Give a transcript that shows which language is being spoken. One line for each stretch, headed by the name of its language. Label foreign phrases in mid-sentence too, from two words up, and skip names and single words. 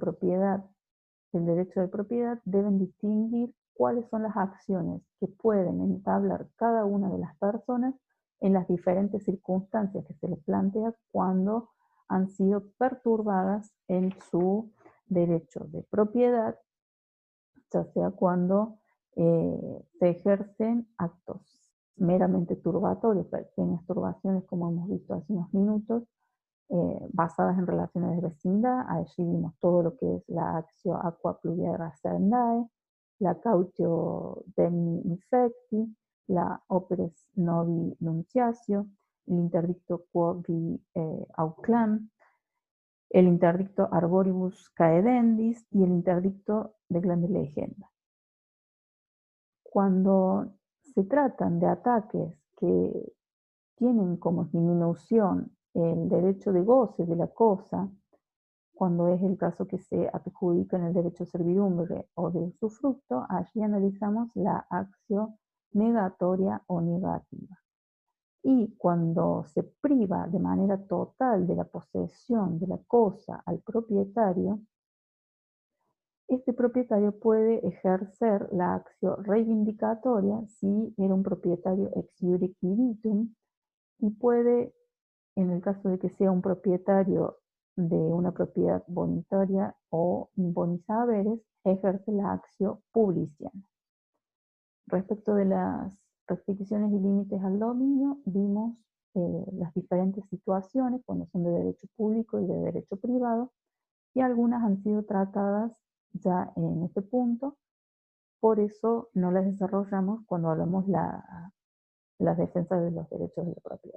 Spanish: propiedad, del derecho de propiedad, deben distinguir cuáles son las acciones que pueden entablar cada una de las personas en las diferentes circunstancias que se les plantea cuando han sido perturbadas en su derecho de propiedad, ya sea cuando se ejercen actos meramente turbatorios, pequeñas turbaciones como hemos visto hace unos minutos, basadas en relaciones de vecindad. Allí vimos todo lo que es la
Latin: actio aqua pluviera sernae,
Spanish: la
Latin: cautio demni infecti,
Spanish: la
Latin: operes novi nunciatio,
Spanish: el interdicto
Latin: quo vi auclam,
Spanish: el interdicto
Latin: arboribus caedendis
Spanish: y el interdicto
Latin: de grande legenda.
Spanish: Cuando se tratan de ataques que tienen como disminución el derecho de goce de la cosa, cuando es el caso que se adjudica en el derecho de servidumbre o de usufructo, allí analizamos la acción negatoria o negativa. Y cuando se priva de manera total de la posesión de la cosa al propietario, este propietario puede ejercer la acción reivindicatoria si era un propietario
Latin: ex iure quiritum
Spanish: y puede, en el caso de que sea un propietario de una propiedad bonitaria o
Latin: bonis haberes,
Spanish: ejerce la acción publiciana. Respecto de las restricciones y límites al dominio, vimos las diferentes situaciones cuando son de derecho público y de derecho privado, y algunas han sido tratadas ya en este punto, por eso no las desarrollamos cuando hablamos las defensas de los derechos de la propiedad.